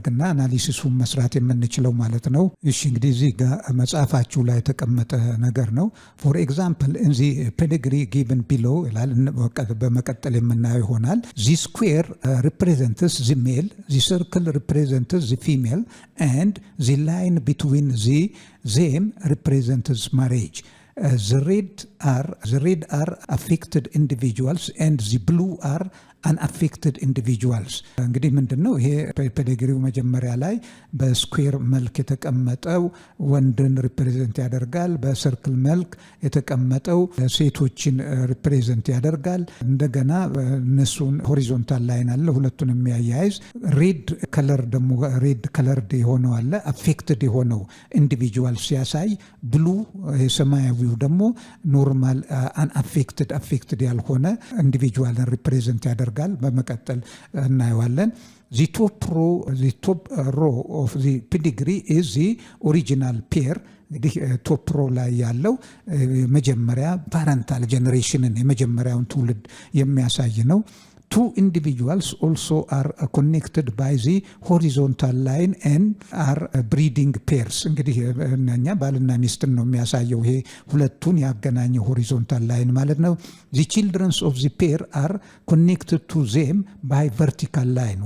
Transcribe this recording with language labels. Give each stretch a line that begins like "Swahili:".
Amharic: ማድረግና አናሊሲሱን መስራት የምንችለው ማለት ነው። እሺ እንግዲህ እዚህ ጋር መጽሐፋችሁ ላይ የተቀመጠ ነገር ነው።
English: ፎር ኤግዛምፕል
Amharic: እዚህ ፔዲግሪ ጊቭን ቢሎ ይላል። በመቀጠል የምናየው ይሆናል።
English: ዚ ስኩዌር ሪፕሬዘንትስ ዚ ሜል፣ ዚ ሰርክል ሪፕሬዘንትስ ዚ ፊሜል and the line between them represents marriage. The red are affected individuals and the blue are unaffected individuals.
Amharic: እንግዲህ ምንድነው ይሄ ፔዲግሪው መጀመሪያ ላይ በስኩዌር መልክ የተቀመጠው ወንድን ሪፕሬዘንት ያደርጋል። በሰርክል መልክ የተቀመጠው ሴቶችን ሪፕሬዘንት ያደርጋል። እንደገና እነሱን ሆሪዞንታል ላይን አለ ሁለቱን የሚያያይዝ። ሬድ ከለር ደግሞ ሬድ ከለርድ የሆነው አለ አፌክትድ የሆነው ኢንዲቪጁዋል ሲያሳይ፣ ብሉ ሰማያዊው ደግሞ ኖርማል አፌክትድ ያልሆነ ኢንዲቪጁዋልን ሪፕሬዘንት ያደርጋል። በመቀጠል እናየዋለን።
English: The top row of the pedigree is the original pair.
Amharic: እንግዲህ ቶፕ ሮ ላይ ያለው መጀመሪያ ፓረንታል ጀነሬሽንን የመጀመሪያውን ትውልድ የሚያሳይ ነው።
English: Two individuals also are connected by the horizontal line and are breeding pairs.
Amharic: እንግዲህ እኛ ባልና ሚስትን ነው የሚያሳየው። ይሄ ሁለቱን ያገናኘው ሆሪዞንታል ላይን ማለት ነው።
English: The children of the pair are connected to them by vertical line.